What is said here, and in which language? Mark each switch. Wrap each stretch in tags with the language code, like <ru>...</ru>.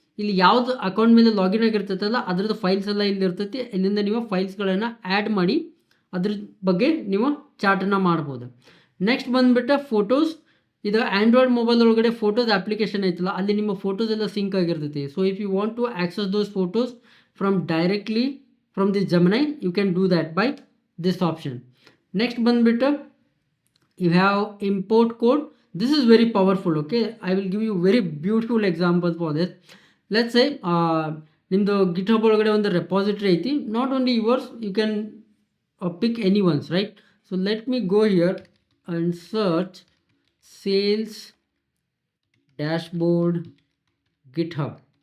<kn>ಇಲ್ಲಿ ಯಾವುದು ಅಕೌಂಟ್ ಮೇಲೆ ಲಾಗಿನ್ ಆಗಿರ್ತೈತಲ್ಲ ಅದ್ರದ್ದು ಫೈಲ್ಸ್ ಎಲ್ಲ ಇಲ್ಲಿ ಇರ್ತೈತಿ. ಇಲ್ಲಿಂದ ನೀವು ಫೈಲ್ಸ್ಗಳನ್ನು ಆ್ಯಡ್ ಮಾಡಿ ಅದ್ರ ಬಗ್ಗೆ ನೀವು ಚಾಟನ್ನು ಮಾಡ್ಬೋದು. ನೆಕ್ಸ್ಟ್ ಬಂದುಬಿಟ್ಟು ಫೋಟೋಸ್. ಇದು ಆ್ಯಂಡ್ರಾಯ್ಡ್ ಮೊಬೈಲ್ ಒಳಗಡೆ ಫೋಟೋಸ್ ಅಪ್ಲಿಕೇಶನ್ ಐತಲ್ಲ ಅಲ್ಲಿ ನಿಮ್ಮ ಫೋಟೋಸ್ ಎಲ್ಲ ಸಿಂಕ್ ಆಗಿರ್ತೈತಿ.</kn> <en>So if you want to access those photos directly from the Gemini, you can do that by this option. Next</en> <kn>ಬಂದ್ಬಿಟ್ಟು</kn> <en>you have import code. This is very powerful. Okay, I will give you very beautiful example for this. Let's say</en> <kn>ನಿಮ್ಮದು GitHub ಒಳಗಡೆ ಒಂದು repository ಐತಿ.</kn> <en>Not only yours, you can pick anyone's, right? So let me go here and search sales dashboard GitHub.</en>